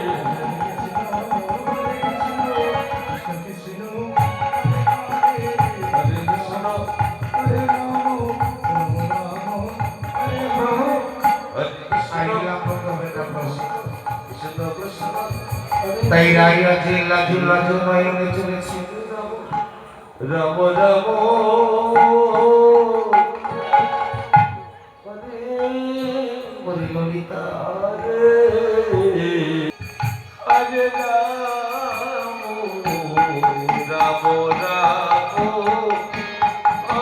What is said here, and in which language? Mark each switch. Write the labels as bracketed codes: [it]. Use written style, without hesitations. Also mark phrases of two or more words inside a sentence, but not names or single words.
[sa] Hare Krishna, Krishna Krishna, Hare [bn] তাই রাইয়া যে লাজু লাজু নয়নে চলেছে [sa] Ram Ram [bn] ওরে ললিতা [sa] Hare Ram Ram Ram